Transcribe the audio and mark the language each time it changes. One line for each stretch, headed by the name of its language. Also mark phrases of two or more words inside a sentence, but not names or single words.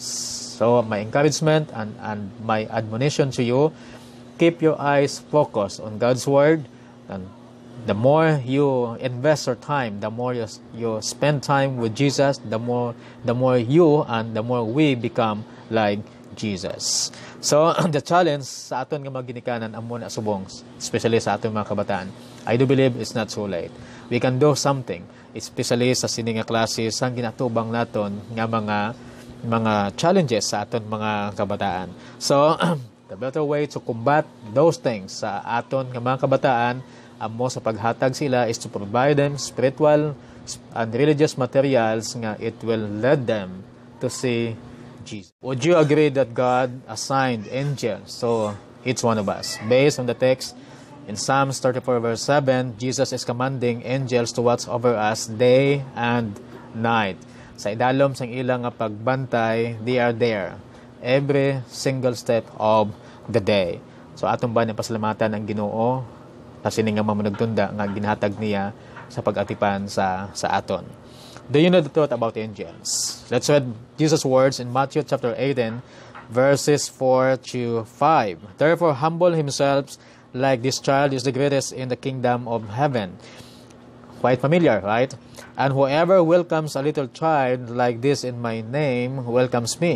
English: So my encouragement and my admonition to you, keep your eyes focused on God's Word. And the more you invest your time, the more you spend time with Jesus, the more you and the more we become like Jesus. So the challenge
Hiligaynon: sa aton nga mga ginikanan amo na subong, especially sa aton mga kabataan,
English: I do believe it's not so late. We can do something,
Hiligaynon: especially sa sini nga klase sang ginatubang naton nga mga challenges sa aton mga kabataan.
English: So the better way to combat those things
Hiligaynon: sa aton nga mga kabataan amo sa paghatag sila
English: is to provide them spiritual and religious materials nga it will lead them to see Jesus. Would you agree that God assigned angels to each one of us? Based on the text in Psalms 34 verse 7, Jesus is commanding angels to watch over us day and night.
Hiligaynon: Sa idalom sang ilang nga pagbantay,
English: they are there every single step of the day.
Hiligaynon: So atong ba pasalamatan ang Ginoo kasi nga mamanugtunda nga ginhatag niya sa pag-atipan sa aton.
English: Do you know the truth about angels? Let's read Jesus' words in Matthew chapter 18, verses 4 to 5. Therefore, humble himself like this child is the greatest in the kingdom of heaven. Quite familiar, right? And whoever welcomes a little child like this in my name welcomes me.